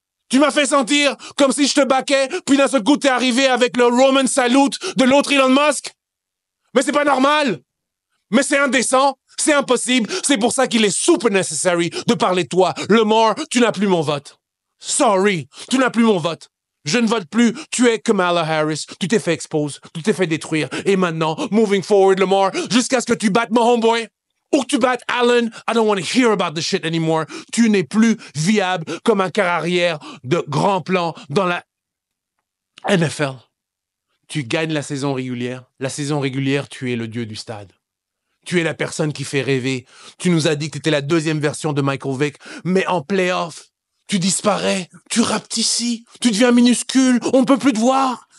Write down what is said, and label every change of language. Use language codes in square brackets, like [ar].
[fr] Tu m'as fait sentir comme si je te baquais, puis d'un seul coup, t'es arrivé avec le Roman salute de l'autre Elon Musk. Mais c'est pas normal. Mais c'est indécent. C'est impossible. C'est pour ça qu'il est super necessary de parler de toi. Lamar, tu n'as plus mon vote. Sorry, tu n'as plus mon vote. Je ne vote plus. Tu es Kamala Harris. Tu t'es fait expose. Tu t'es fait détruire. Et maintenant, [en] moving forward, [fr] Lamar, jusqu'à ce que tu battes mon homeboy. Ou que tu battes Allen, [en] I don't want to hear about this shit anymore. [fr] Tu n'es plus viable comme un quart arrière de grand plan dans la NFL. Tu gagnes la saison régulière. La saison régulière, tu es le dieu du stade. Tu es la personne qui fait rêver. Tu nous as dit que tu étais la deuxième version de Michael Vick, mais en playoff, tu disparais, tu rapetissis, tu deviens minuscule, on ne peut plus te voir.